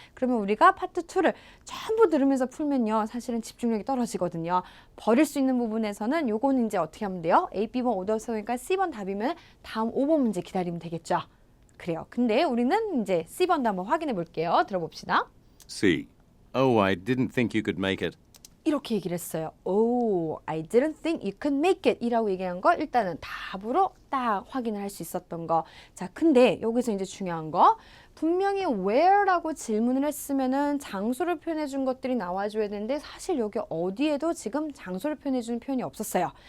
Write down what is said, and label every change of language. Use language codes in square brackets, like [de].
[ko] 그러면 우리가 파트 2를 전부 들으면서 풀면요. 사실은 집중력이 떨어지거든요. 버릴 수 있는 부분에서는 요거는 이제 어떻게 하면 돼요? A, B번 오답서니까 C번 답이면 다음 5번 문제 기다리면 되겠죠. 그래요. 근데 우리는 이제 C번도 한번 확인해 볼게요. 들어봅시다. [en] C. Oh, I didn't think you could make it. [ko] 이렇게 얘기를 했어요. [en] Oh, I didn't think you could make it [ko] 이라고 얘기한 거 일단은 답으로 딱 확인을 할 수 있었던 거. 자, 근데 여기서 이제 중요한 거 분명히 where라고 질문을 했으면은 장소를 표현해 준 것들이 나와줘야 되는데 사실 여기 어디에도 지금 장소를 표현해 주는 표현이 없었어요.